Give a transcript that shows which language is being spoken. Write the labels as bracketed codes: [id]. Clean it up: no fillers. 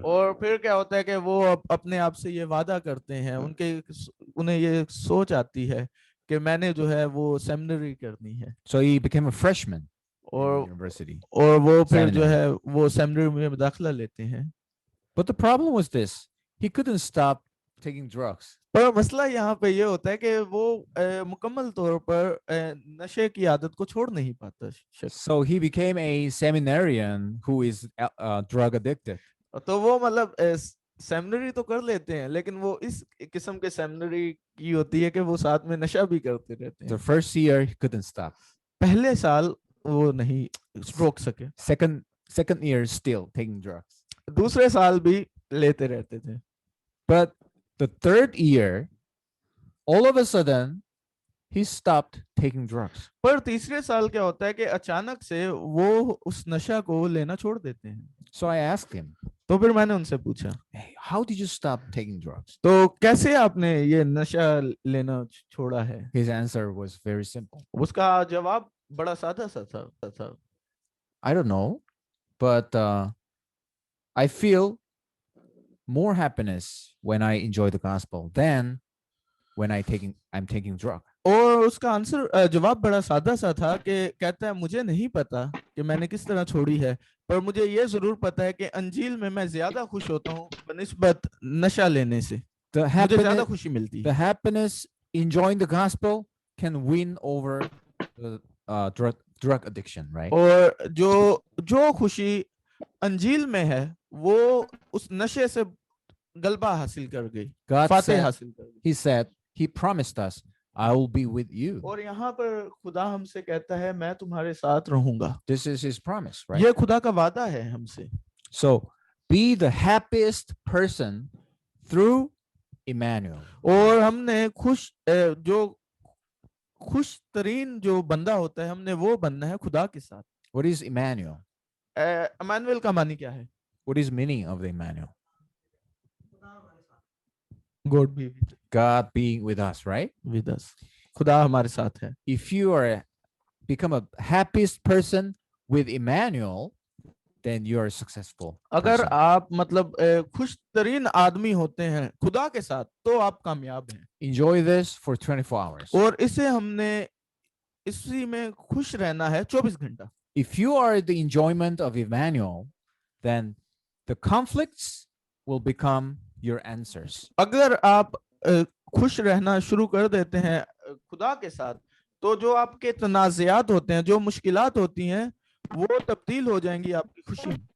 [hi] और फिर क्या होता है कि वो अपने आप से ये वादा करते हैं, उन्हें ये सोच आती है कि मैंने जो है वो सेमिनरी करनी है। [en] So he became a freshman [hi] और [en] in university. [hi] और वो फिर जो [en] Seminary. [hi] है वो सेमिनरी में दाखिला लेते हैं। [en] But the problem was this: he couldn't stop taking drugs. [hi] पर मसला यहाँ पे ये होता है कि वो मुकम्मल तौर पर नशे की आदत को छोड़ नहीं पाता। [en] So he became a seminarian who is drug addicted. [hi] तो वो मतलब सेमिनरी तो कर लेते हैं, लेकिन वो इस किस्म के सेमिनरी की होती है कि वो साथ में नशा भी करते रहते हैं। [en] The first year he couldn't stop. [hi] पहले साल वो नहीं रोक सके। [en] Second year still taking drugs. [hi] दूसरे साल भी लेते रहते थे। [en] But the third year, all of a sudden, he stopped taking drugs. [hi] पर तीसरे साल क्या होता है कि अचानक से वो उस नशा को लेना छोड़ देते हैं। [en] So I asked him, [hi] तो फिर मैंने उनसे पूछा, [en] hey, how did you stop taking drugs? [hi] तो कैसे आपने ये नशा लेना छोड़ा है? [en] His answer was very simple. [hi] उसका जवाब बड़ा सादा सा था। [en] I don't know. but I feel more happiness when I enjoy the gospel than when I'm taking drug. [hi] और उसका आंसर जवाब बड़ा सादा सा था कि कहता है मुझे नहीं पता कि मैंने किस तरह छोड़ी है, पर मुझे ये जरूर पता है कि अंजील में मैं ज्यादा खुश होता हूँ बनिस्बत नशा लेने से, [en] The [hi] मुझे ज्यादा [en] happiness, [hi] खुशी मिलती [en] the [hi] है। [en] happiness enjoying the gospel can win over the drug addiction, right? [hi] और जो खुशी अंजील में है वो उस नशे से गलबा हासिल कर गई, [en] God [hi] फातेह [en] said, [hi] हासिल कर गई। [en] He said, He promised us, I will be with you. [hi] और यहाँ पर खुदा हमसे कहता है मैं तुम्हारे साथ रहूंगा, [en] This is His promise, right? [hi] ये खुदा का वादा है हमसे। [en] So be the happiest person through Emmanuel. [hi] और हमने जो खुश तरीन जो बंदा होता है हमने वो बनना है खुदा के साथ। [en] What is Emmanuel? [hi] इमानुएल का मानी क्या है? [en] What is meaning of the Emmanuel? God be God being with us, right? With us, [hi] खुदा हमारे साथ है। [en] If you become a happiest person with Emmanuel, then you are a successful [hi] अगर [en] person. [hi] आप मतलब खुश तरीन आदमी होते हैं खुदा के साथ तो आप कामयाब हैं। [en] Enjoy this for 24 hours. [hi] और इसी में खुश रहना है 24 घंटा। [en] If you are the enjoyment of Emmanuel, then the conflicts will become your answers. [hi] अगर आप खुश रहना शुरू कर देते हैं खुदा के साथ, तो जो आपके तनाज़ात होते हैं, जो मुश्किलात होती हैं, वो तब्दील हो जाएंगी आपकी खुशी में।